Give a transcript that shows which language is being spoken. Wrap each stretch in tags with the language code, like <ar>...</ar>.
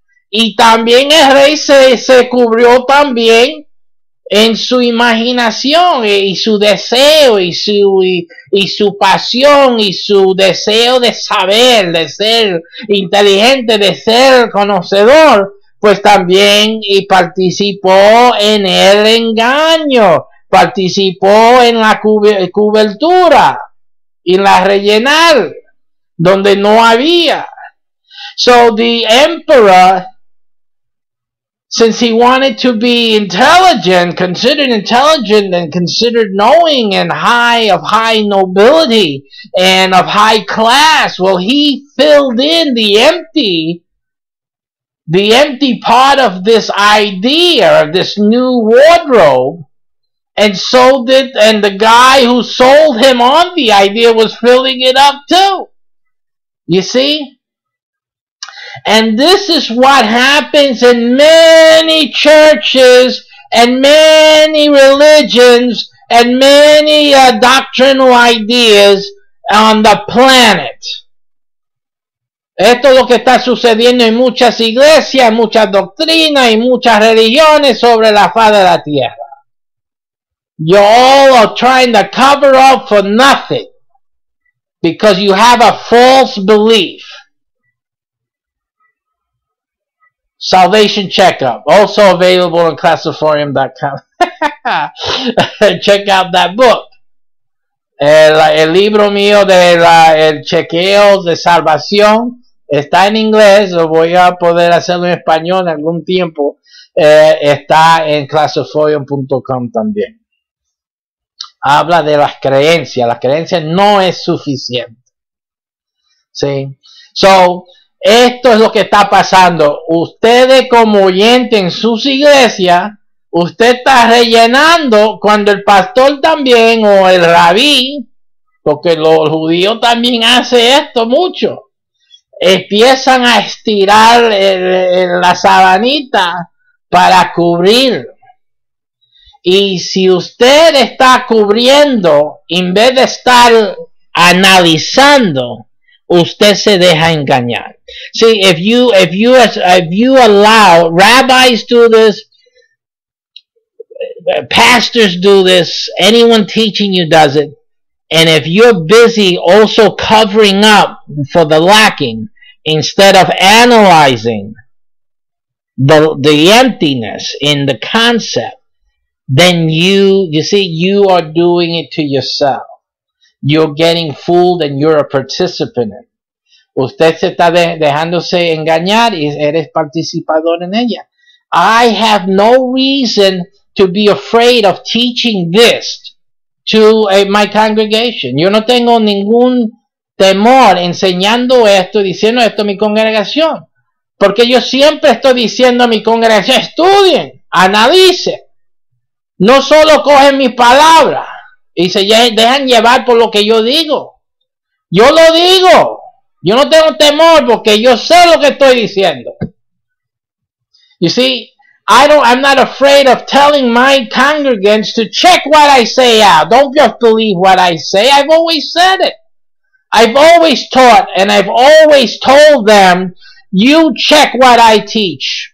<es>Y también el rey se cubrió también en su imaginación y su deseo y su pasión y su deseo de saber, de ser inteligente, de ser conocedor, pues también y participó en el engaño, participó en la cobertura y en la rellenar donde no había.</es> <en>So the emperor, since he wanted to be intelligent, considered intelligent and considered knowing and of high nobility and of high class, well, he filled in the empty part of this idea, of this new wardrobe, and sold it, and the guy who sold him on the idea was filling it up too. You see? And this is what happens in many churches and many religions and many doctrinal ideas on the planet.</en> <es>Esto es lo que está sucediendo en muchas iglesias, muchas doctrinas y muchas religiones sobre la faz de la tierra.</es> <en>You all are trying to cover up for nothing because you have a false belief. Salvation Checkup, also available on classiforum.com. Check out that book.</en> <es>El libro mío de el chequeo de salvación está en inglés, lo voy a poder hacerlo en español en algún tiempo. Está en classiforum.com también. Habla de las creencias no es suficiente. ¿Sí? So, esto es lo que está pasando. Ustedes como oyente en sus iglesias, usted está rellenando cuando el pastor también o el rabí, porque los judíos también hacen esto mucho, empiezan a estirar la sabanita para cubrir. Y si usted está cubriendo, en vez de estar analizando, usted se deja engañar.</es> <en>See, if you allow, rabbis do this, pastors do this, anyone teaching you does it, and if you're busy also covering up for the lacking instead of analyzing the emptiness in the concept, then you see, you are doing it to yourself. You're getting fooled and you're a participant in it.</en> <es>Usted se está dejándose engañar y eres participador en ella.</es> <en>I have no reason to be afraid of teaching this to my congregation.</en> <es>Yo no tengo ningún temor enseñando esto, diciendo esto a mi congregación. Porque yo siempre estoy diciendo a mi congregación, estudien, analicen. No solo cogen mis palabras y se dejan llevar por lo que yo digo. Yo lo digo. Yo no tengo temor porque yo sé lo que estoy diciendo.</es> <en>You see, I'm not afraid of telling my congregants to check what I say out. Don't just believe what I say. I've always said it. I've always taught and I've always told them, you check what I teach.</en>